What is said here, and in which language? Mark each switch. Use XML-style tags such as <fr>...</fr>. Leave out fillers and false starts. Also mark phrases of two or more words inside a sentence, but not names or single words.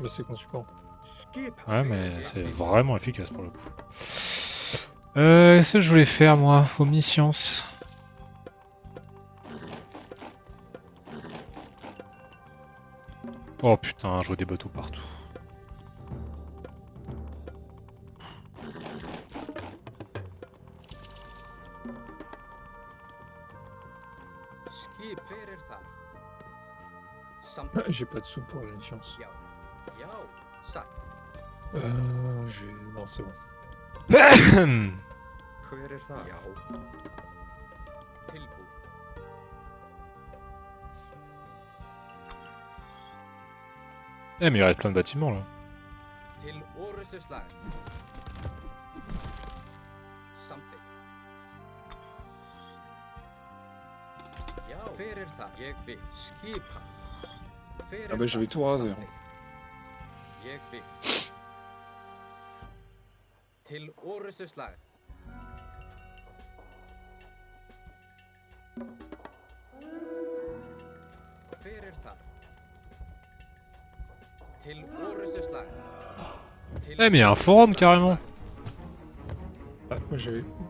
<fr>mais c'est conséquent.</fr> <is>Skipan.</is> <fr>Ouais, mais c'est vraiment efficace pour le coup. Qu'est-ce que je voulais faire moi? Omniscience. Oh putain, je vois des bateaux partout.</fr> <is>Skip fyrir þar. Samþykkt.</is> <fr>J'ai pas de sous pour une chance.</fr> <is>Já. Já. Satt.</is> <fr>Non, c'est bon.</fr> <is>Hver er það? Já. Tilbúin.</is> <fr>Eh mais il reste plein de bâtiments là.</fr> <is>Til orustu slag. Samþykkt. Já. Fyrir það. Ég vil. Skipa. Fyrir</is> <fr>Ah bah je vais tout raser. Hein.</fr> <is>Ég vil. Til orustu slag. Fyrir þar. Til orustu slag. Til</is> <fr>Eh mais il y a un forum carrément. Moi j'ai.</fr>